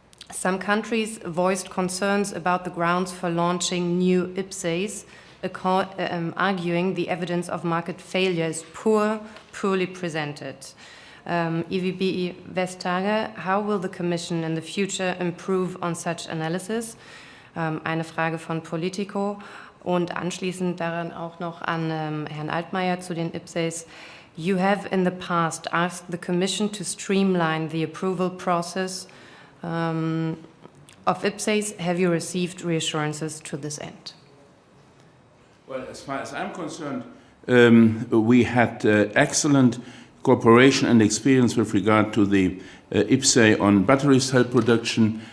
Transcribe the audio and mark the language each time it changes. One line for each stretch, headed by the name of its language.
English: Some countries voiced concerns about the grounds for launching new IPCEIs, arguing the evidence of market failure is poorly presented. EVP Vestager, how will the Commission in the future improve on such analysis?
German: Eine Frage von Politico und anschließend daran auch noch an Herrn Altmaier zu den IPCEIs.
English: You have in the past asked the Commission to streamline the approval process of IPCEIs. Have you received reassurances to this end? Well, as far as I'm concerned, we had excellent cooperation and experience with regard to the IPCEI on battery cell production.